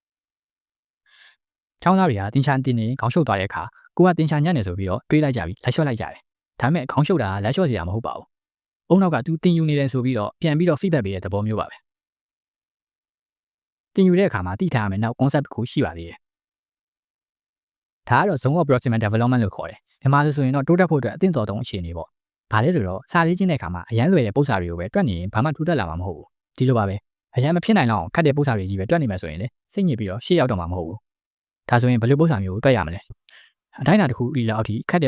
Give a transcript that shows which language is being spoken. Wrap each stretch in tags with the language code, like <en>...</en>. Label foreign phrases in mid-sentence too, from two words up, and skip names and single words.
<my>ချောင်းသားတွေကသင်္ချာတင်နေခေါင်းရှုပ်သွားတဲ့အခါကိုကသင်္ချာညံ့နေဆိုပြီးတော့တွေးလိုက်ကြပြီးလက်လျှော့လိုက်ကြတယ်ဒါပေမဲ့ခေါင်းရှုပ်တာကလက်လျှော့စရာမဟုတ်ပါဘူးအုံနောက်ကသူတင်ယူနေတယ်ဆိုပြီးတော့ပြန်ပြီးတော့ feedback ပေးတဲ့သဘောမျိုးပါပဲတင်ယူတဲ့အခါမှာသိထားရမယ်နောက် concept တစ်ခုရှိပါသေးတယ်ဒါကတော့</my> <en>zone of proximal development</en> <my>လို့ခေါ်တယ်မြန်မာဆိုရင်တော့တိုးတက်ဖို့အတွက်အသင့်တော်ဆုံးအခြေအနေပေါ့ဘာ လဲဆိုတော့စာလေးချင်းတဲ့အခါမှာအရန်လွယ်တဲ့ပုံစံတွေကိုပဲတွက်နေရင်ဘာမှတိုးတက်လာမှာမဟုတ်ဘူးဒီလိုပါပဲအရန်မဖြစ်နိုင်တော့ခက်တဲ့ပုံစံတွေကြီးပဲတွက်နေမှဆိုရင်လေစိတ်ညစ်ပြီးတော့ရှေ့ရောက်တော့မှာမဟုတ်ဘူးဒါဆိုရင်ဘယ်လိုပုံစံမျိုးကိုတွက်ရမလဲအတိုင်းအတာတစ်ခုဒီလောက်အထိခက်တဲ့</my>